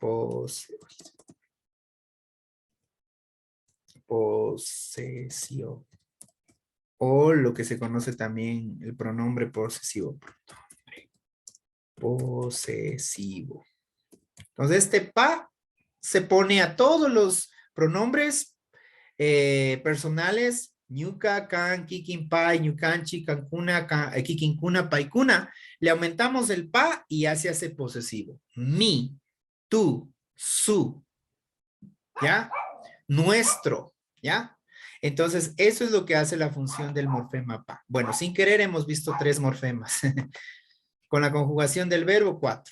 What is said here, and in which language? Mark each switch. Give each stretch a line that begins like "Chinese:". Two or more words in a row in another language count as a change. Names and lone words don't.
Spanish: Posesión. O lo que se conoce también el pronombre posesivo. Posesivo. Entonces, este pa se pone a todos los pronombres personales,
Quechua: ñuca, can, kikin, pai, ñucanchi, cancuna, kikinkuna, paikuna.
Spanish: Le aumentamos el pa y ya se hace posesivo. Mi, tú, su, ¿ya? Nuestro, ¿ya? Entonces, eso es lo que hace la función del morfema pa. Bueno, sin querer hemos visto 3 morfemas. Con la conjugación del verbo, 4.